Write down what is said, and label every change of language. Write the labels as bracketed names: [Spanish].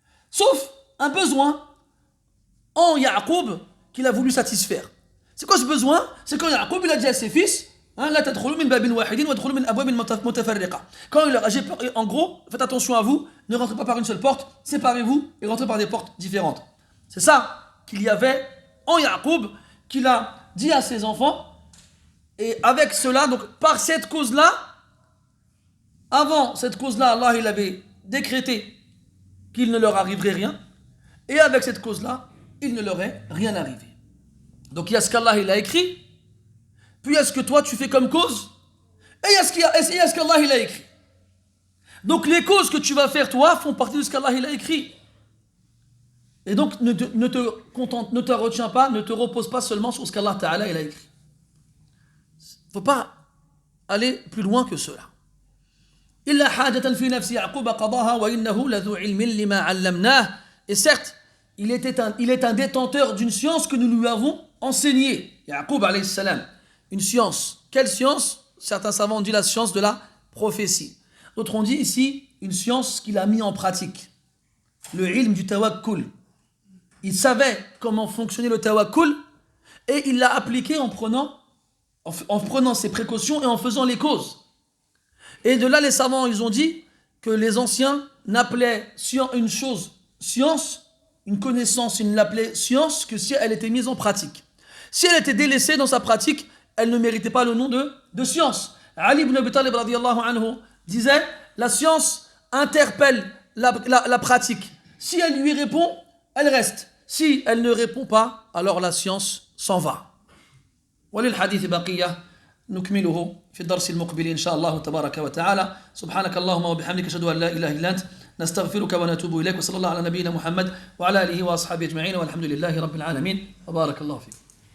[French] Sauf un besoin en Yaqub qu'il a voulu satisfaire. C'est quoi ce besoin? C'est quand Yaqub il a dit à ses fils, [Arabic] Hein, لا تدخلوا من باب واحد وادخلوا من أبواب متفرقة. [French] Quand il leur a dit, en gros, faites attention à vous, ne rentrez pas par une seule porte, séparez-vous et rentrez par des portes différentes. C'est ça qu'il y avait en Yaqub, qu'il a dit à ses enfants. Et avec cela, donc par cette cause-là, avant cette cause-là, Allah il avait décrété qu'il ne leur arriverait rien. Et avec cette cause-là, il ne leur est rien arrivé. Donc il y a ce qu'Allah il a écrit, puis il y a ce que toi tu fais comme cause, et il y a ce qu'Allah il a écrit. Donc les causes que tu vas faire toi font partie de ce qu'Allah il a écrit. Et donc ne te retiens pas, ne te repose pas seulement sur ce qu'Allah Ta'ala il a écrit. Il ne faut pas aller plus loin que cela. [Arabic] إلا حاجة في نفس يعقوب قضاها وإنه لذو علم لما علمناه. [French] Et certes, il est un détenteur d'une science que nous lui avons enseignée. Yaqub alayhi salam. Une science. Quelle science? Certains savants ont dit la science de la prophétie. D'autres ont dit ici une science qu'il a mis en pratique. Le ilm du tawakkul. Il savait comment fonctionnait le tawakkul et il l'a appliqué en prenant ses précautions et en faisant les causes. Et de là, les savants, ils ont dit que les anciens n'appelaient une chose science, une connaissance, ils ne l'appelaient science que si elle était mise en pratique. Si elle était délaissée dans sa pratique, elle ne méritait pas le nom de science. Ali ibn Abi Talib radiyallahu anhu disait, la science interpelle la pratique. Si elle lui répond, elle reste. Si elle ne répond pas, alors la science s'en va. [Arabic] وللحديث بقية نكمله في الدرس المقبل إن شاء الله تبارك وتعالى. سبحانك اللهم وبحمدك أشهد أن لا إله إلا أنت نستغفرك ونتوب إليك وصلى الله على نبينا محمد وعلى آله وأصحابه أجمعين والحمد لله رب العالمين وبارك الله فيك.